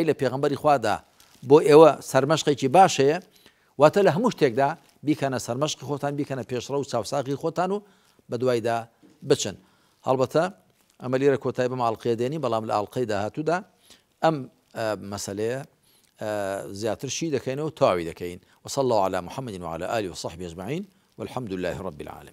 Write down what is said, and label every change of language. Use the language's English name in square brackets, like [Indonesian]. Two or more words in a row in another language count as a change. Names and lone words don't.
[Central Kurdish] لە پێغەمبەری خوادا بۆ ئێوە سەرمەشقێکی باشەیە واتە لە هەموو شتێکدا بیکەنە سەرمەشقی خۆتان بیکەنە پێشڕە و چاوساقی خۆتان و بە دوایدا بچن هەڵبەتە ئەمە لێرە کۆتایی بەم ئاڵقەیە دێنی بەڵام لە ئاڵقەی داهاتوودا ئەم مەسەلەیە زیاترشی دەکەینەوە تاوی دەکەین [Arabic] وصلى الله على محمد وعلى آله وصحبه أجمعين والحمد لله رب العالمين